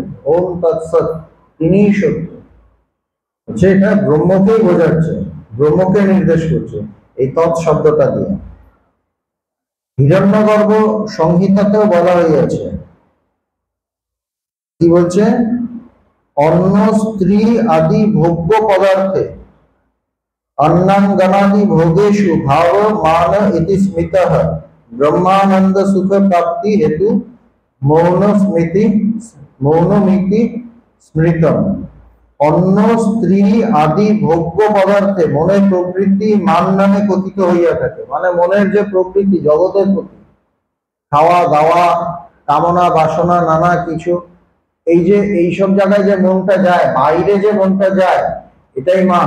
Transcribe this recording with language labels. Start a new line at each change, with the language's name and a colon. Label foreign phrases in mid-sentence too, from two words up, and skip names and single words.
Bangla: ওম তৎসৎ তিনিই সত্য, হচ্ছে এটা ব্রহ্মকেই বোঝাচ্ছে, ব্রহ্মকে নির্দেশ করছে এই তৎ শব্দটা দিয়ে। হিরণ্যগর্ভ সংহিতাতেও বলা হইয়াছে, কি বলছে? অন্ন স্ত্রী আদি ভোগ্য পদার্থে
Sanskrit: अन्नांगनादि भोगेषु भाव मान इति स्मितः ब्रह्मानंद सुख प्राप्ति हेतु मौनमिति स्मृतम्।
Bangla: অন্ন স্ত্রী আদি ভোগ্য পদার্থে মনের প্রবৃত্তি মান নামে কথিত হইয়া থাকে। মানে মনের যে প্রবৃত্তি জগতের প্রতি, খাওয়া দাওয়া কামনা বাসনা নানা কিছু, এই যে এইসব জায়গায় যে মনটা যায়, বাইরে যে মনটা যায়, এটাই মান।